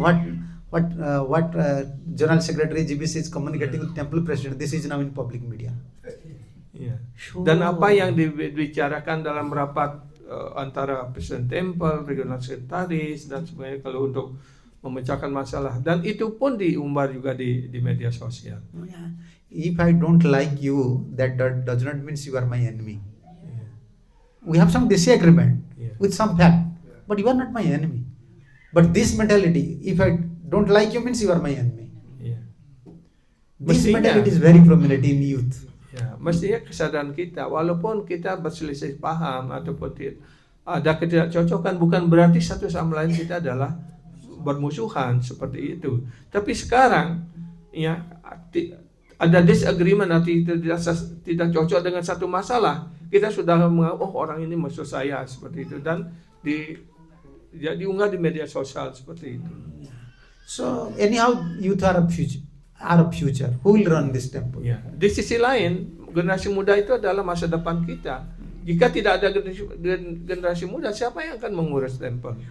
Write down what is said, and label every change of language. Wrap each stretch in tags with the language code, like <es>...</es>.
<en>What General Secretary GBC is communicating with Temple President, this is now in public media.</en> <id>Ya. Dan apa yang dibicarakan dalam rapat antara Presiden Temple, regional sekretaris dan sebagainya, kalau untuk memecahkan masalah, dan itu pun diumbar juga di media sosial.</id> <en>Yeah. If I don't like you, that does not mean you are my enemy. We have some disagreement Yeah. with some fact, but you are not my enemy. But this mentality, if I don't like you, means you are my enemy.</en> <id>Ya.</id> <en>This</en> <id>Mestinya-</id> <en>mentality is very prominent in youth.</en> <id>Ya, mestinya kesadaran kita, walaupun kita berselisih paham ataupun ada ketidakcocokan, bukan berarti satu sama lain kita adalah bermusuhan seperti itu. Tapi sekarang, ya, ada disagreement, nanti tidak cocok dengan satu masalah, kita sudah menganggap, oh orang ini musuh saya seperti itu, dan diunggah di media sosial seperti itu.</id> <en>So anyhow, youth are a future. Who will run this temple?</en> <id>Ya. Di sisi lain, generasi muda itu adalah masa depan kita. Jika tidak ada generasi muda, siapa yang akan mengurus temple?</id>